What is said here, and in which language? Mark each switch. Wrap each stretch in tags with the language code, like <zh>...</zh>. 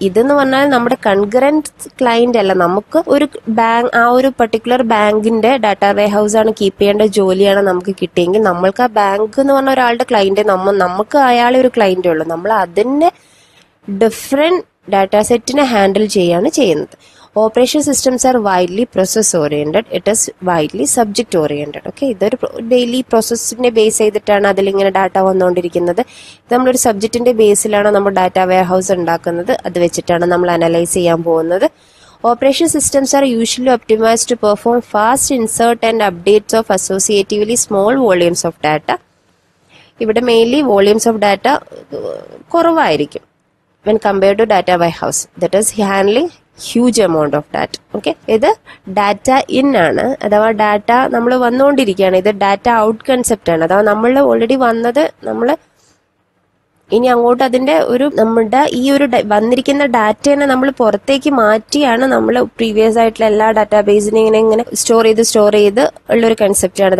<ml>ഇതെന്ന് പറഞ്ഞാൽ നമ്മുടെ കൺകറന്റ് ക്ലയന്റ് അല്ല, നമുക്ക് ഒരു ആ ഒരു പർട്ടിക്കുലർ ബാങ്കിന്റെ ഡാറ്റ വെയർഹൗസ് ആണ് കീപ്പ് ചെയ്യേണ്ട ജോലിയാണ് നമുക്ക് കിട്ടിയെങ്കിൽ നമ്മൾക്ക് ആ ബാങ്ക് എന്ന് പറഞ്ഞ ഒരാളുടെ ക്ലയന്റ് നമുക്ക് അയാളെ ഒരു ക്ലയന്റേ ഉള്ളൂ. നമ്മൾ അതിന്റെ ഡിഫറെന്റ് ഡാറ്റാ സെറ്റിനെ ഹാൻഡിൽ ചെയ്യാണ് ചെയ്യുന്നത്.</ml> <en>Operation systems are widely process oriented. It is widely subject oriented.</en> <ml>Okay, ഇതൊരു ഡെയിലി പ്രോസസ്സിനെ ബേസ് ചെയ്തിട്ടാണ് അതിലിങ്ങനെ ഡാറ്റ വന്നുകൊണ്ടിരിക്കുന്നത്. ഇത് നമ്മളൊരു സബ്ജക്റ്റിന്റെ ബേസിലാണ് നമ്മൾ ഡാറ്റ വെയർ ഹൗസ് ഉണ്ടാക്കുന്നത്. അത് വെച്ചിട്ടാണ് നമ്മൾ അനലൈസ് ചെയ്യാൻ പോകുന്നത്.</ml> <en>Operation systems are usually optimized to perform fast insert and updates of associatively small volumes of data.</en> <ml>ഇവിടെ മെയിൻലി വോളിയൂംസ് ഓഫ് ഡാറ്റ കുറവായിരിക്കും</ml> <en>when compared to data warehouse. That is handling huge amount of data.</en> <ml>Okay, ഇത് data in ആണ്, അഥവാ data നമ്മൾ വന്നുകൊണ്ടിരിക്കുകയാണ്. ഇത് data out concept ആണ്, അഥവാ നമ്മൾ ഓൾറെഡി വന്നത് നമ്മൾ ഇനി അങ്ങോട്ട് അതിന്റെ ഒരു നമ്മുടെ ഈ ഒരു വന്നിരിക്കുന്ന ഡാറ്റേനെ നമ്മൾ പുറത്തേക്ക് മാറ്റിയാണ് നമ്മൾ പ്രീവിയസ് ആയിട്ടുള്ള എല്ലാ ഡാറ്റാബേസിനെ ഇങ്ങനെ സ്റ്റോർ ചെയ്ത് ഉള്ളൊരു കൺസെപ്റ്റാണ്.</ml>